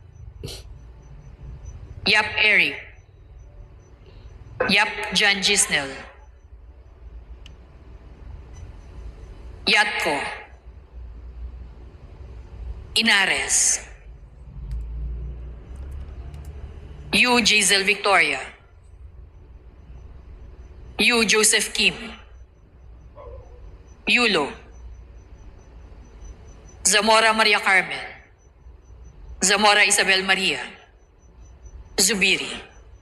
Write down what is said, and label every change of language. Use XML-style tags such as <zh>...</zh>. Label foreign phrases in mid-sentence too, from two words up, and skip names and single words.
<en>Yap Eric, Yap John Gisnel, Yatko, Inares, Yu Giselle Victoria, Yu Joseph Kim, Yulo, Zamora Maria Carmen, Zamora Isabel Maria, Zubiri.</en>